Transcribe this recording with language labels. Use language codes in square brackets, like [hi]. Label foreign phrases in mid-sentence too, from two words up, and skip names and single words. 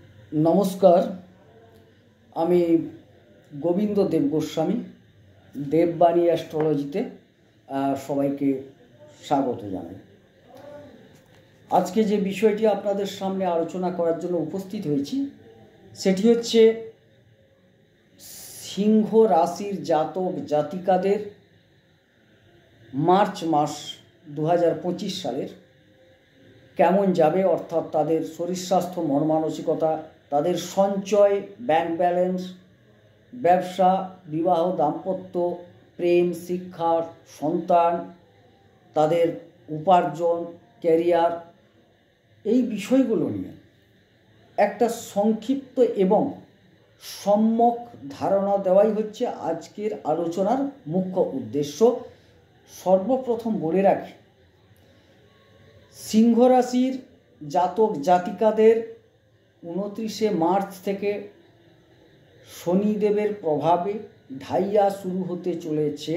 [bn] নমস্কার আমি গোবিন্দ দেব গোস্বামী দেববাণী অ্যাস্ট্রোলজিতে সবাইকে স্বাগত জানাই। আজকে যে বিষয়টি আপনাদের সামনে আলোচনা করার জন্য উপস্থিত হয়েছি সেটি হচ্ছে সিংহ রাশির জাতক জাতিকাদের মার্চ মাস 2025 সালের কেমন যাবে অর্থাৎ তাদের শরীর স্বাস্থ্য মন মানসিকতা তাদের সঞ্চয় ব্যাংক ব্যালেন্স ব্যবসা বিবাহ দাম্পত্য প্রেম শিক্ষা সন্তান তাদের উপার্জন ক্যারিয়ার এই বিষয়গুলো নিয়ে একটা সংক্ষিপ্ত এবং সম্যক ধারণা দেওয়াই হচ্ছে আজকের আলোচনার মুখ্য উদ্দেশ্য। সর্বপ্রথম বলে রাখি সিংহ রাশির জাতক জাতিকাদের 29শে মার্চ থেকে শনিদেবের প্রভাবে ঢাইয়া শুরু হতে চলেছে।